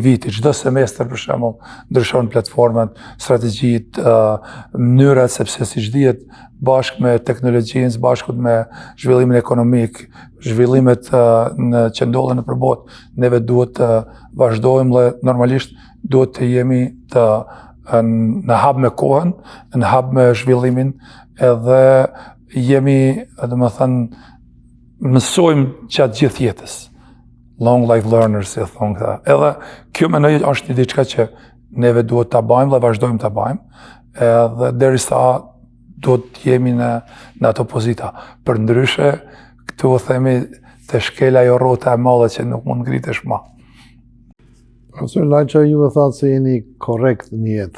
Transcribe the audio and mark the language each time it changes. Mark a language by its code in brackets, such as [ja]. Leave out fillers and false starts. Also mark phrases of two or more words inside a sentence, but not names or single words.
[sq] viti, çdo semestër për shembull ndryshojnë platformat, strategjitë, mënyrat, sepse siç dihet, bashkë me teknologjinë, bashkë me zhvillimin ekonomik, zhvillimet që ndodhen nëpër botë, neve duhet të vazhdojmë dhe normalisht duhet të jemi në hap me kohën, në hap me zhvillimin, edhe jemi, domethënë, mësojmë gjatë gjithë jetës. [en] Long life learners, [sq] si thonë këta. Edhe kjo mendoj është një diçka që neve duhet ta bëjmë dhe vazhdojmë ta bëjmë. Edhe derisa duhet të jemi në ato pozita. Përndryshe, këtu themi të shkel ajo rrota e madhe që nuk mund ngritesh më. Profesor Laçaj, ju e thatë se jeni korrekt në jetë.